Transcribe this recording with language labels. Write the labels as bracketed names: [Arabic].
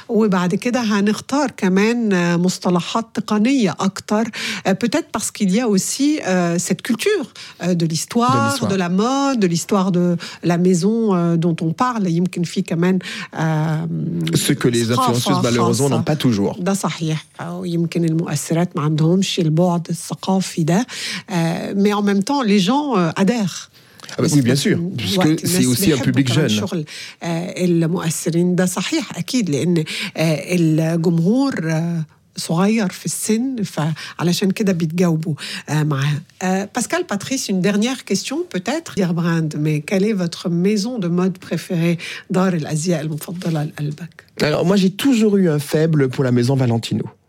[French] Oui, [Arabic] بعد كده هنختار كمان مصطلحات تقنية أكتر, [French] peut-être parce qu'il y a aussi cette culture de l'histoire, de la mode, de l'histoire de la maison dont on parle. [Arabic] يمكن في كمان [French] ce que les influenceuses malheureusement n'ont pas toujours. [Arabic] ده صحيح. يمكن المؤثرات ما عندهمش البعد الثقافي ده. [French] Mais en même temps, les gens adhèrent. Ah bah oui, bien sûr, puisque c'est aussi un public jeune. [Arabic] المؤثرين ده صحيح أكيد لأن الجمهور صغير في السن فعلشان كده بيتجاوبوا معاه. [French] Pascal Patrice, une dernière question peut-être. Dear Brand, mais quelle est votre maison de mode préférée? [Arabic] دار الأزياء المفضلة لقلبك. [French] Alors moi, j'ai toujours eu un faible pour la maison Valentino.